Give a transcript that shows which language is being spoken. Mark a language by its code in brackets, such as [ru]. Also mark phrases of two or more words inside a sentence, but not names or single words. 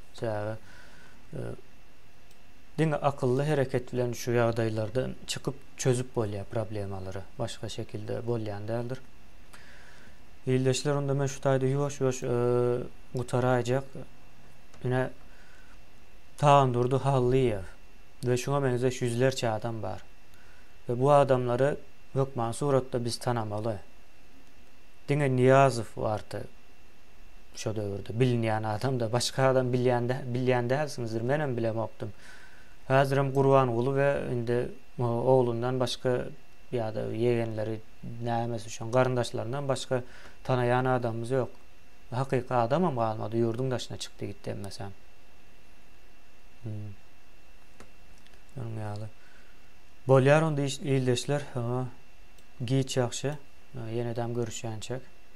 [tk] Diňe akıllı hereket bilen şu ýagdaýlardan çykyp çözüp bolýar problemalary. Başga şekilde bolýan däldir. Ýyldaşlar onda men şu taýda ýuwaş gutarajak. Ine Taandurdy Halliýew we şoňa benzeş ýüzlerçe adam bar. Ve bu adamları hökmen suratda biz tanamaly. Diňe Niýazow bardy. Şu döwürde bilinýän adam da başga adam bilýän dälsiňizdir. Menem bilemokdum. Häzirim Gurbanuly we indi oğlundan başga ýa-da ýegenleri nämesi şoň garyndaşlaryndan başga tanaýan adamymyz ýok. Hakyky adamam galmady, ýurdun daşyna çykdy gitdi mesela. Onun ýaly. Bolýar onda ildeşler. Giç ýaxşy. Ýene-däm görüşýänçek.